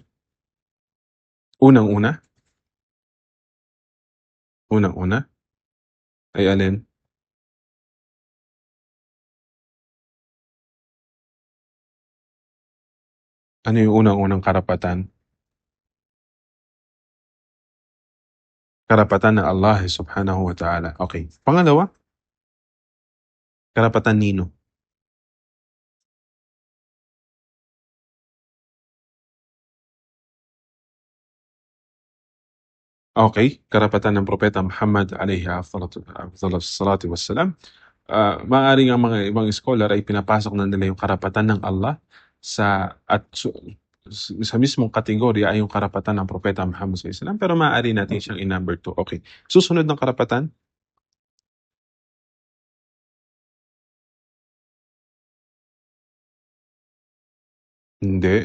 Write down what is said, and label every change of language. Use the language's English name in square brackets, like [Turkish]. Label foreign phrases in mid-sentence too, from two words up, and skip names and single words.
[Filipino] Unang-una ay alin? Ano yung unang-unang karapatan? Karapatan ng Allah [Arabic] سبحانه وتعالى. [Filipino] Okay. Pangalawa, karapatan nino? Okay, karapatan ng propeta Muhammad [Arabic] عليه أفضل الصلاة والسلام. [Filipino] Maaaring ang mga ibang scholar ay pinapasok na nila yung karapatan ng Allah sa mismong kategorya ay yung karapatan ng Propeta Muhammad SAW, pero maaari natin siyang i-number 2. Okay. Susunod ng karapatan? Hindi.